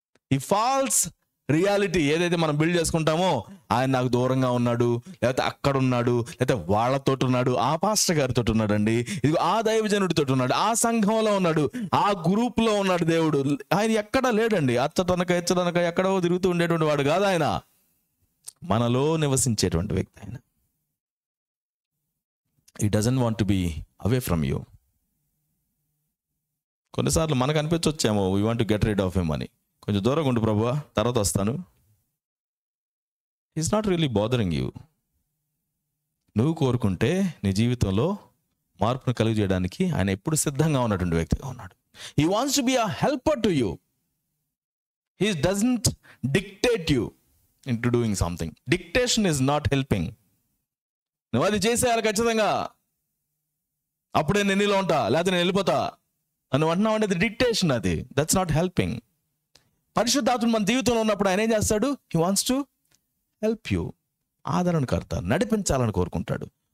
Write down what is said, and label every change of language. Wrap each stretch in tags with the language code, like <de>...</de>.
<te>ఈ falls reality ఏదైతే మనం బిల్డ్ చేసుకుంటామో, ఆయన నాకు దూరంగా ఉన్నాడు, లేకపోతే అక్కడ ఉన్నాడు, లేకపోతే వాళ్ళతో ఉన్నాడు, ఆ పాస్టర్ గారితో ఉన్నాడండి, ఇది ఆ దైవజనుడితో ఉన్నాడు, ఆ సంఘంలో ఉన్నాడు, ఆ గ్రూప్లో ఉన్నాడు. దేవుడు ఆయన ఎక్కడ లేడండి. ఎచ్చడనక ఎక్కడో తిరుగుతూ ఉండేటువంటి వాడు కాదు ఆయన. మనలో నివసించేటువంటి వ్యక్తి ఆయన.</te> <en>He doesn't want to be away from you.</en> <te>కొన్నిసార్లు మనకు అనిపించొచ్చేమో,</te> <en>we want to get rid of him</en> <te>అని. కొంచెం దూరంగా ఉండు ప్రభువా, తర్వాత వస్తాను.</te> <en>He's not really bothering you.</en> <te>నువ్వు కోరుకుంటే నీ జీవితంలో మార్పును కలుగు చేయడానికి ఆయన ఎప్పుడు సిద్ధంగా ఉన్నటువంటి వ్యక్తిగా ఉన్నాడు.</te> <en>He wants to be a helper to you. He doesn't dictate you into doing something. Dictation is not helping.</en> <te>నువ్వు అది చేసేయాలి ఖచ్చితంగా, అప్పుడే నేను నీలో ఉంటా, లేకపోతే నేను వెళ్ళిపోతా అని అంటున్నావు అంటే డిక్టేషన్. అది</te> <en>That's not helping.</en> <te>పరిశుద్ధాత్ముడు మన జీవితంలో ఉన్నప్పుడు ఆయన ఏం చేస్తాడు?</te> <en>He wants to help you.</en> <te>ఆదరణకర్త, నడిపించాలని కోరుకుంటాడు.</te>